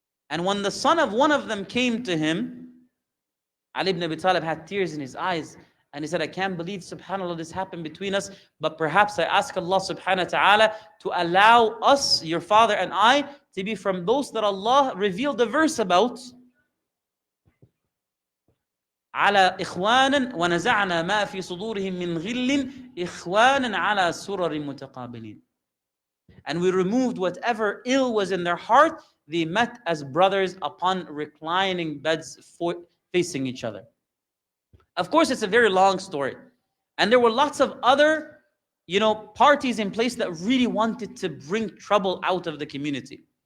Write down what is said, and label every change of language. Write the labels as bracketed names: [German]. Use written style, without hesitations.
[English] And when the son of one of them came to him, Ali ibn Abi Talib had tears in his eyes. And he said, I can't believe, subhanAllah, this happened between us. But perhaps I ask Allah subhanahu wa ta'ala to allow us, your father and I, to be from those that Allah revealed the verse about. [Arabic] على إخوانا ونزعنا ما في صدورهم من غل إخوانا على سرر متقابلين. [English] And we removed whatever ill was in their heart. They met as brothers upon reclining beds facing each other. Of course, it's a very long story. And there were lots of other, parties in place that really wanted to bring trouble out of the community.